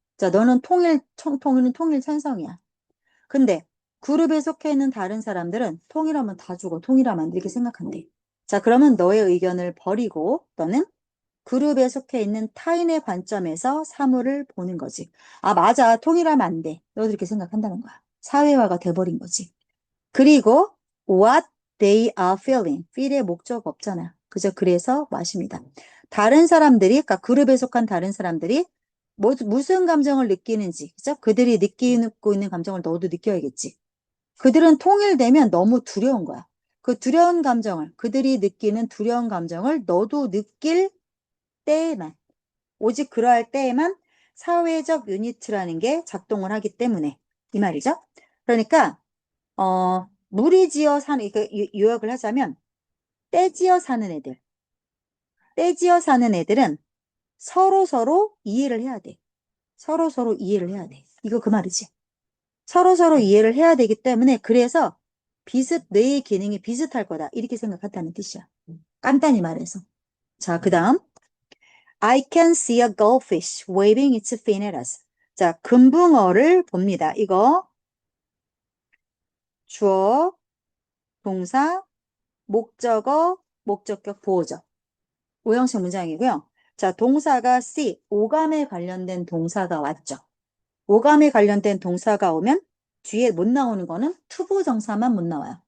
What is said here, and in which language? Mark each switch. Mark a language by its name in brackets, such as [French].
[Korean] 자, 너는 통일은 통일 찬성이야. 근데 그룹에 속해 있는 다른 사람들은 통일하면 다 죽어. 통일하면 안 돼. 이렇게 생각한대. 자, 그러면 너의 의견을 버리고 너는 그룹에 속해 있는 타인의 관점에서 사물을 보는 거지. 아, 맞아. 통일하면 안 돼. 너도 이렇게 생각한다는 거야. 사회화가 돼버린 거지. [English] 그리고 what they are feeling. [Korean] feel의 목적 없잖아. 그죠? 그래서 마십니다. 다른 사람들이, 그러니까 그룹에 속한 다른 사람들이 무슨 감정을 느끼는지, 그죠? 그들이 느끼고 있는 감정을 너도 느껴야겠지. 그들은 통일되면 너무 두려운 거야. 그 두려운 감정을, 그들이 느끼는 두려운 감정을 너도 느낄 때에만, 오직 그러할 때에만 사회적 유니트라는 게 작동을 하기 때문에 이 말이죠. 그러니까 무리지어 사는 그 요약을 하자면 떼지어 사는 애들, 떼지어 사는 애들은 서로 이해를 해야 돼. 서로 이해를 해야 돼. 이거 그 말이지. 서로 이해를 해야 되기 때문에 그래서 뇌의 기능이 비슷할 거다. 이렇게 생각한다는 뜻이야. 간단히 말해서. 자, 그 다음. [English] I can see a goldfish waving its fin at us. [Korean] 자, 금붕어를 봅니다. 이거 주어, 동사, 목적어, 목적격 보호적. 오형식 문장이고요. 자, 동사가 see, 오감에 관련된 동사가 왔죠. 오감에 관련된 동사가 오면 뒤에 못 나오는 거는 투부정사만 못 나와요.